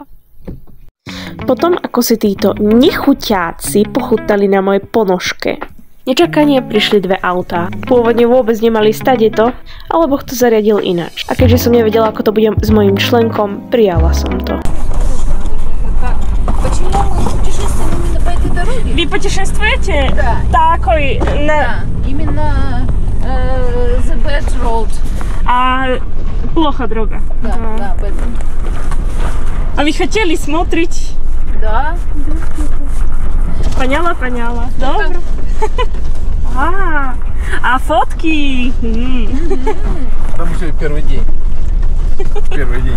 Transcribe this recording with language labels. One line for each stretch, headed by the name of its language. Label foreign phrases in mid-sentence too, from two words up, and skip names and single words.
Slovak: Potom, ako si títo nechuťáci pochutali na mojej ponožke, nečakanie prišli 2 autá. Pôvodne vôbec nemali stade to, ale Boh to zariadil ináč. A keďže som nevedela, ako to bude s mojím členkom, prijala som to.
Russian: Vy putешествуете? Да. Такой Да, именно
English: the bad road.
Russian: А плохо дорога. Да, да, в этом. А вы хотели смотреть? Да. Поняла. Добро. А фотки? Там еще первый день. Первый день.